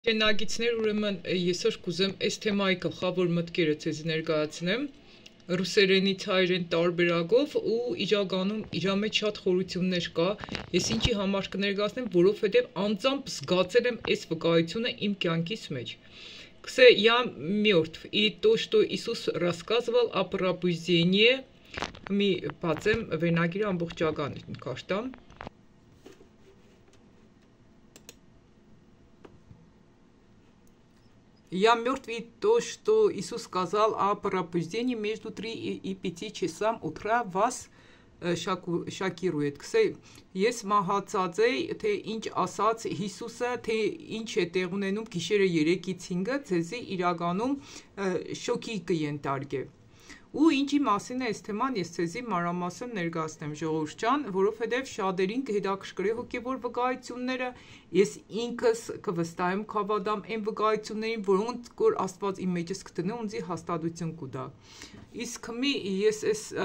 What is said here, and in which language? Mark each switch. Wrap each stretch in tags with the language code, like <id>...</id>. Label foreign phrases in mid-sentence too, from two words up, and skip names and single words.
<hy>Շենագիցներ, ուրեմն այսօր կուզեմ այս թեմայի գլխավոր մտքերը ձեզ ներկայացնեմ ռուսերենից հայերեն տարբերակով ու իրականում իրա մեջ շատ խորություններ կա։ Ես ինչի համար կներկայացնեմ, որովհետև անձամբ զգացել եմ այս վկայությունը իմ կյանքիս մեջ։</hy> <ru>Я мертв, и то, что Иисус рассказывал о пробуждении,</ru> <hy>մի բացեմ վերնագիրը ամբողջական կաշտամ։</hy> <ru>Я мертв, и то, что Иисус сказал о пробуждении между 3 и 5 часам утра вас շոկիրուет։</ru> <hy>Ես մահացած էի, թե ինչ ասաց Հիսուսը, թե ինչ է տեղ ունենում գիշերը 3-ից 5-ը, ձեզի իրականում շոկի կենտարկե։ Ու ինչի մասին է այս թեման, ես ձեզի մանրամասն ներկայացնեմ ժողովուրդ ջան, որովհետև շատերին կհետաքրքրի հոգևոր վկայությունները, ես ինքս կվստահեմ կհավատամ այն վկայություններին, որոնց որ Աստված իմ մեջս կդնի ունձի հաստատություն կուտա։ Իսկ ես այս</hy>